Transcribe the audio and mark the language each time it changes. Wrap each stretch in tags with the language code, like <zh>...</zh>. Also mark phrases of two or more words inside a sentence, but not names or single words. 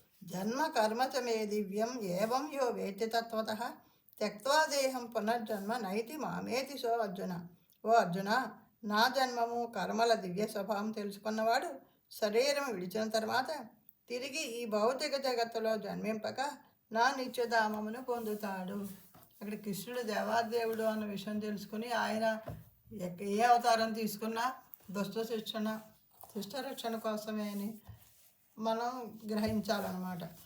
<sa>జన్మ కర్మ చ మే దివ్యం ఏవం యో వేత్తి తత్వతః త్యక్త్వా దేహం పునర్జన్మ నైతి మామేతి సో అర్జున.</sa> <te>ఓ అర్జున, నా జన్మము కర్మల దివ్య స్వభావం తెలుసుకున్నవాడు శరీరం విడిచిన తర్వాత తిరిగి ఈ భౌతిక జగత్తులో జన్మింపక నా నిత్యధామమును పొందుతాడు. అక్కడ కృష్ణుడు దేవాదేవుడు అన్న విషయం తెలుసుకుని ఆయన ఏ అవతారం తీసుకున్నా దుష్ట రక్షణ కోసమే అని మనం గ్రహించాలన్నమాట.</te>